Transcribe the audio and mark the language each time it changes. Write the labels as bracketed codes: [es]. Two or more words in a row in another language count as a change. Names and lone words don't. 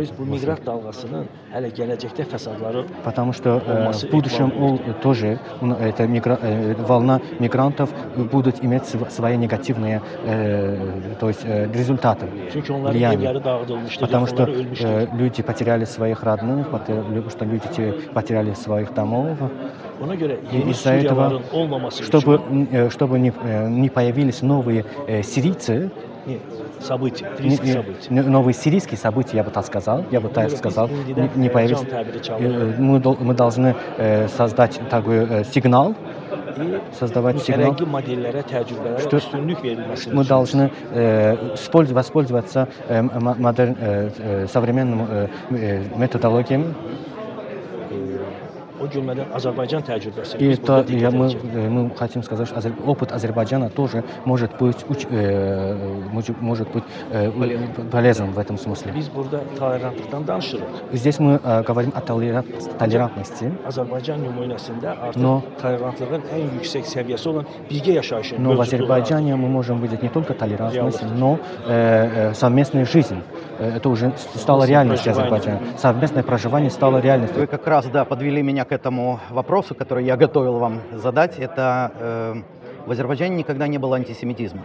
[ru] То есть bu мысли. [az] miqrat dalğasının hələ gələcəkdə fəsadları [ru] Потому что [az] olması [ru] в будущем [az] ehtimalı [ru] тоже эта волна мигрантов будут иметь свои негативные то есть, результаты, [az] Çünki onların [ru] влияния. [az] evləri dağıdılmışdır, [ru] Потому что [az] yaxınları ölmüşdür. [ru] люди потеряли своих родных, что люди потеряли своих домов. [az] Ona görə yeni [ru] Из-за этого, [az] Suriyaların olmaması [ru] чтобы не появились новые сирийцы, события, risk события. новые сирийские события, я бы так сказал, не появились. Мы должны создать такой сигнал, создавать сигнал. [az] Tərəqqi modellərə, təcrübələrə [ru] Что [az] üstünlük verilməsini [ru] мы должны воспользоваться современным методологией. [az] O cümlədən Azərbaycan təcrübəsi. [ru] И [az] Biz burada diqqət [ru] мы [az] edəcəyik. [ru] хотим сказать, что опыт Азербайджана тоже может быть полезным в этом смысле. [az] Biz burada tolerantlıqdan danışırıq. [ru] Здесь мы говорим о толерантности. [az] Azərbaycan nümunəsində [ru] Но- [az] artıq tolerantlığın ən yüksək səviyyəsi olan birgə yaşayışın [ru] Но в [az] mövcudluğu [ru] Азербайджане мы можем видеть не только толерантность, но совместную жизнь. Это уже стало реальностью Азербайджана. Совместное проживание стало реальностью. Вы как раз, да, подвели меня к этому вопросу, который я готовил вам задать. Это в Азербайджане никогда не было антисемитизма.